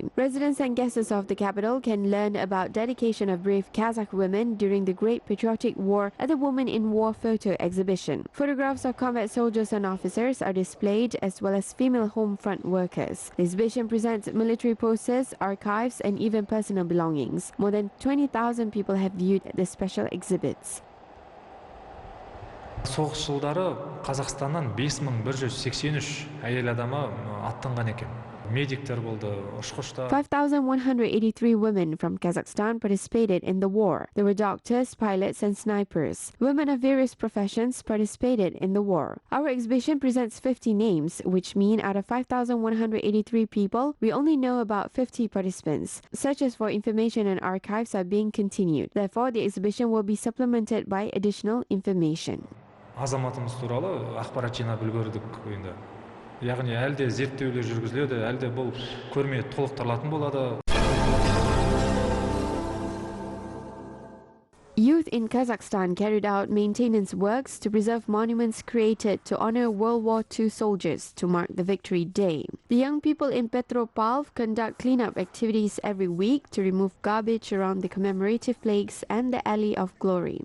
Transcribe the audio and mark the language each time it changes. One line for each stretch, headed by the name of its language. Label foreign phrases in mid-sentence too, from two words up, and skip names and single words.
English: Residents and guests of the capital can learn about dedication of brave Kazakh women during the Great Patriotic War at the Women in War photo exhibition. Photographs of combat soldiers and officers are displayed, as well as female home front workers. The exhibition presents military posters, archives, and even personal belongings. More than 20,000 people have viewed the special exhibits.
Kazakh: Соғыс жылдары Қазақстаннан 5183 әйел адамы аттанған екен. Медиктер болды, ұшқыштар.
English: 5,183 women from Kazakhstan participated in the war. There were doctors, pilots, and snipers. Women of various professions participated in the war. Our exhibition presents 50 names, which mean out of 5,183 people, we only know about 50 participants. Searches for information and archives are being continued. Therefore, the exhibition will be supplemented by additional information.
Kazakh: Азаматымыз туралы ақпарат жинап үлгердік енді. Яғни әлде зерттеулер жүргізіледі, әлде бұл көрме толықтырылатын болады.
English: Youth in Kazakhstan carried out maintenance works to preserve monuments created to honor World War II soldiers to mark the Victory Day. The young people in Petropavl conduct cleanup activities every week to remove garbage around the commemorative plaques and the Alley of Glory.